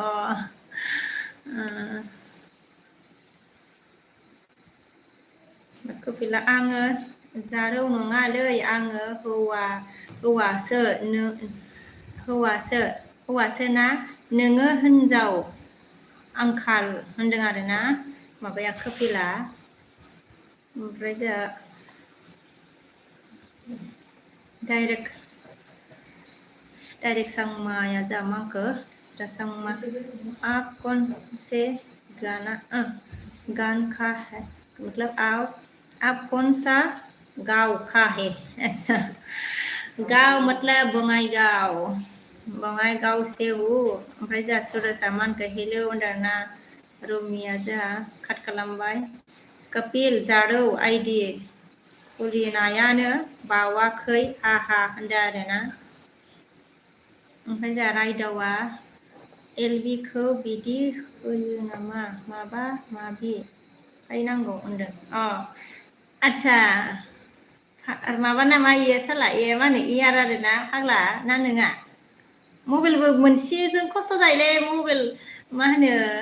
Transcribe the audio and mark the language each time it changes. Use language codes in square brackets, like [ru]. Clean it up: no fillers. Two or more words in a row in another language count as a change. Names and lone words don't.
[brx] कपिला आङो जारौ नङालै आङो हौवासो ना नोङो हिनजाव आंखाल होनदों आरोना माबाया कपिला ओमफ्राय जोंहा डाइरेक्ट सांमाया जोंहा मा होनखो दा सांमा [hi] आप कौन से गान का है मतलब आप कौन सा गाँव का है अच्छा गाँव मतलब बङाइगाव से हूँ [brx] ओमफ्राय जोंहा सुरजआ मा होनखो हेलौ होनदों आरोना रमिया जोंहा काट खालामबाय कपिल जारौ आइडि खुलिनायानो बावाखै हा होनदों आरोना ओमफ्राय जोंहा रायदावा एलबिखौ बिदि होयो नामा माबा माबि नांगौ होनदों आच्छा माबा नामा इयो साला इयो मा होनो इयार आरोना फाग्ला ना नोङा मबाइलबो मोनसेजों खस्थ' जायोलै मबाइल मा होनो